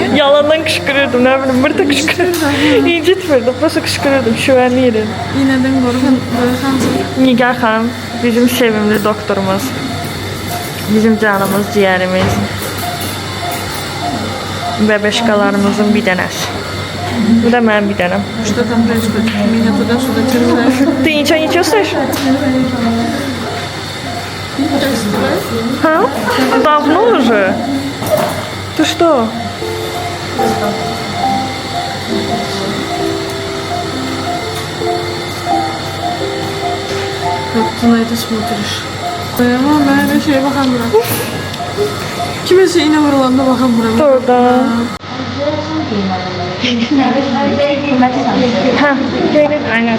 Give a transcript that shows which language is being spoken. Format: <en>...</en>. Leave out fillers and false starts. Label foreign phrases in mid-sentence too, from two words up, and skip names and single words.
<az>Yalandan qışqırırdım, nə bilim, burada qışqırırdım. İncitmirdim, prosta qışqırırdım, şübhəni edirdim. İğneden qorxan xancım. Nigar xanım, bizim sevimli doktorumuz. Bizim canımız, ciğerimiz. Bebeşkalarımızın bir dənəsi. Bu da mənim bir dənəm.</az> <ru>Что там происходит? Меня туда-сюда терзают. Ты ничего не чувствуешь? А? Давно уже? Ты что? Как ты на это смотришь?</ru> <tr>Ama ben her şeye bakamıyorum. Kimisi iğne vurulanda bakamıyorum. Orada. Ha, gelin aynen.</tr>